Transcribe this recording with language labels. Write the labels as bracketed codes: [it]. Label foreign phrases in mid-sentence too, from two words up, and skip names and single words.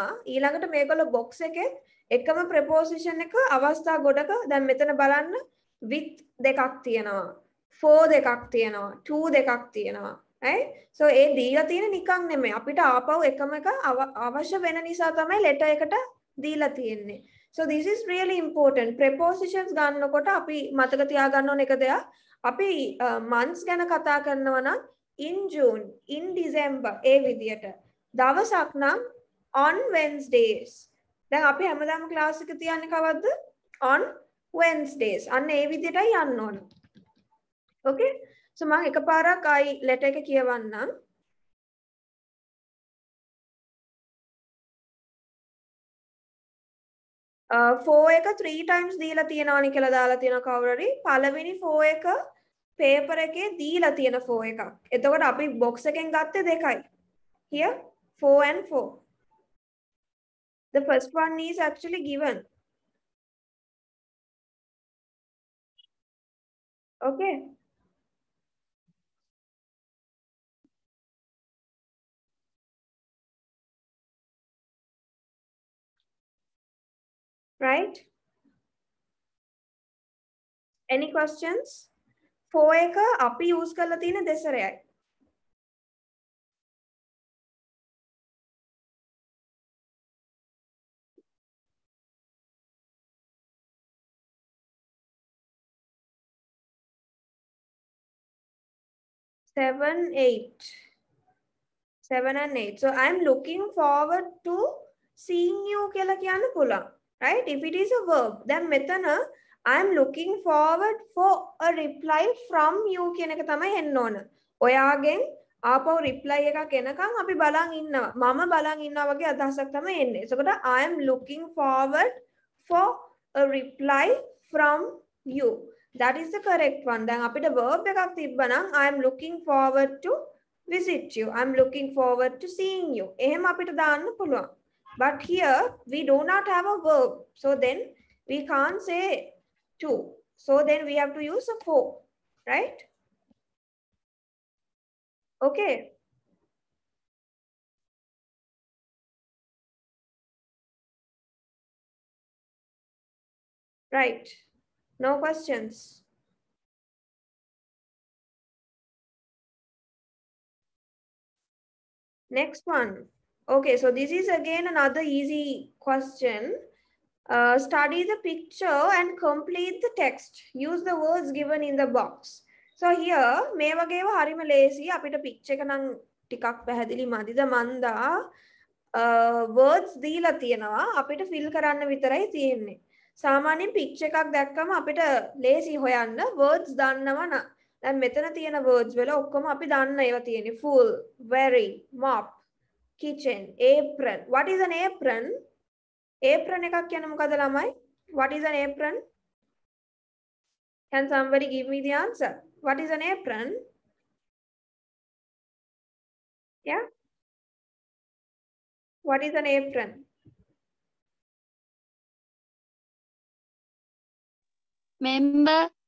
[si] ඊළඟට මේගොල්ලෝ box එකේ එකම preposition එක අවස්ථා ගොඩක දැන් මෙතන බලන්න with දෙකක් තියෙනවා. for දෙකක් තියෙනවා. to දෙකක් තියෙනවා. right? so ඒ දීලා තියෙන නිකන් නෙමෙයි. අපිට ආපහු එකම එක අවශ්‍ය වෙන නිසා තමයි letter එකට දීලා තියෙන්නේ. [en] so this is really important. [si] prepositions ගන්නකොට අපි මතක තියාගන්න ඕන එක දෙයක්. අපි months ගැන කතා කරනවා නම් [en] in June, in December [si] ඒ විදියට. දවසක් නම් [en] on Wednesdays. [si] දැන් අපි හැමදාම ක්ලාස් එක තියන්නේ කවද්ද? [en] on Wednesdays. [si] අන්න ඒ විදියටයි යන්න ඕන. [en] Okay? so [si] මම එකපාරක් ආයි letter එක කියවන්නම්. for එක 3 times දීලා තියෙනවනේ කියලා දාලා තියෙන කවුරු හරි. පළවෙනි for එක paper එකේ දීලා තියෙන for එකක්. එතකොට අපි box එකෙන් ගත්තේ දෙකයි. [en] Here 4 and 4. The first one is actually given. Okay. Right? Any questions? [si] 4 එක අපි use කරලා තියෙන දෙසරයයි. [en] Seven, 8. 7 and 8. So I'm looking forward to seeing you [si] කියලා කියන්න පුළුවන්. [en] Right? If it is a verb, then මෙතන I'm looking forward for a reply from you [si] කියන එක තමයි එන්න ඕන. ඔයාගෙන් ආපහු reply එකක් එනකන් අපි බලන් ඉන්නවා. මම බලන් ඉන්නවා වගේ අදහසක් තමයි එන්නේ. [en] එතකොට I am looking forward for a reply from you. That is the correct one. [si] දැන් අපිට verb එකක් තිබ්බනම් [en] I am looking forward to visit you. I'm looking forward to seeing you. [si] එහෙම අපිට දාන්න පුළුවන්. [en] But here we do not have a verb. So then we can't say to. So then we have to use a for. Right? Okay. Right. No questions. Next one. Okay, so this is again another easy question. Study the picture and complete the text. Use the words given in the box. So here, [si] මේ වගේව හරිම ලේසි. අපිට picture එක නම් ටිකක් පැහැදිලි මදිද මන්දා words දීලා තියෙනවා. අපිට fill කරන්න විතරයි තියෙන්නේ. සාමාන්‍යයෙන් picture එකක් දැක්කම අපිට ලේසි හොයන්න words දන්නවා නම්. දැන් මෙතන තියෙන words වල ඔක්කොම අපි දන්න ඒවා තියෙන්නේ. [en] full, very, mop, kitchen, apron. What is an apron? Apron [si] එකක් කියන්නේ මොකද ළමයි? [en] What is an apron? Can somebody give me the answer? What is an apron? Yeah? What is an apron? Member.